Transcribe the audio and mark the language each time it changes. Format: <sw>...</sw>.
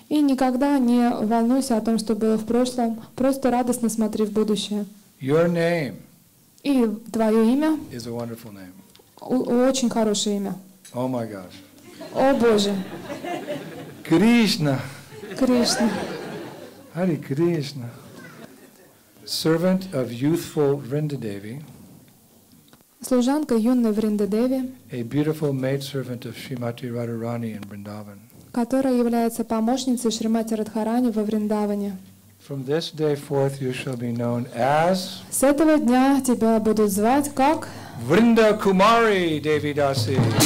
<ru>И никогда не волнуйся о том, что было в прошлом, просто радостно смотри в будущее.</ru> <en>Your name</en> <ru>И твое имя</ru> <en>is a wonderful name.</en> <ru>Очень хорошее имя.</ru> <en>Oh my gosh.</en> <ru>О Боже!</ru> <en>Krishna.</en> <ru>Кришна.</ru> <en>Hare Krishna. Servant of youthful Vrindadevi,</en> <ru>Служанка юной Вриндадеви,</ru> <en>a beautiful maidservant of Srimati Radharani in Vrindavan.</en> <ru>которая является помощницей Шримати Радхарани во Вриндаване.</ru> <en>From this day forth you shall be known as</en> <ru>С этого дня тебя будут звать как</ru> <en>Vrinda Kumari Devi Dasi.</en>